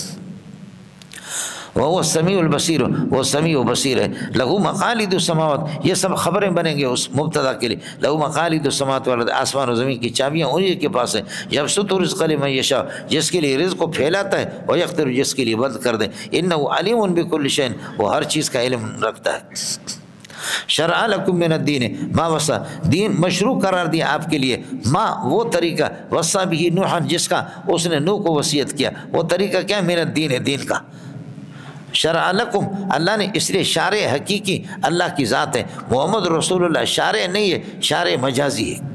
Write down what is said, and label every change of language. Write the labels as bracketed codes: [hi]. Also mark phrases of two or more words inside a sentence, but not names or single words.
[ur] وہ [ar] السمیع البصیر [ur] وہ سمیع و بصیر ہے، [ar] لہو مقالید السماوات [ur] یہ سب خبریں بنیں گے اس مبتدا کے لیے، [ar] لہو مقالید السماوات والارض [ur] آسمان و زمین کی چابیاں انہی کے پاس ہیں، [ar] یبسط الرزق لمن یشاء [ur] جس کے لیے رزق کو پھیلاتا ہے، ویقدر جس کے لیے بند کر دے، [ar] انہ علیم بکل شیء [ur] وہ ہر چیز کا علم رکھتا ہے۔ [ar] شرع لکم من الدین ما وصا [ur] دین مشروع قرار دیا آپ کے لیے، ما وہ طریقہ وصا بھی نوحا جس کا اس نے نوح کو وصیت کیا، وہ طریقہ کیا [ar] من الدین [ur] دین کا، [ar] شرع لکم [ur] اللہ نے اس لیے شارع حقیقی اللہ کی ذات ہے، [ar] محمد رسول اللہ [ur] شارع نہیں ہے، شارع مجازی ہے۔